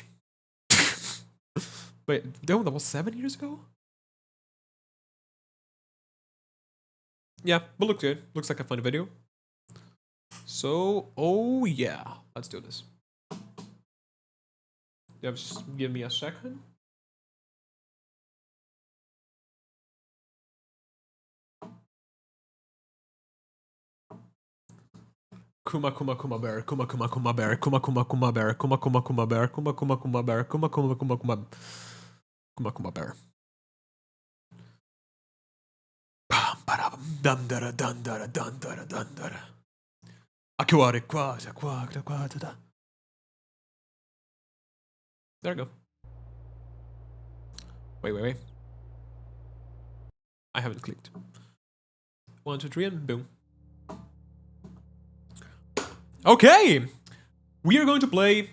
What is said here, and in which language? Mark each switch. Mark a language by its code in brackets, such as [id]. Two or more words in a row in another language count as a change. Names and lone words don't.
[en] Wait, that was 7 years ago? Yeah, but looks good. Looks like a fun video. So, oh yeah, let's do this. Just give me a second. Kuma Kuma Kuma Bear, Kuma Kuma Kuma Bear, Kuma Kuma Kuma Bear, Kuma Kuma Kuma Bear, Kuma Kuma Kuma Bear, Kuma Kuma Kuma Kuma Kuma Kuma Bear. Dun dun dun dun dun dun dun dun. Aquare quasi quadra quadra. There we go. Wait. I haven't clicked. 1, 2, 3, and boom. Okay! We are going to play...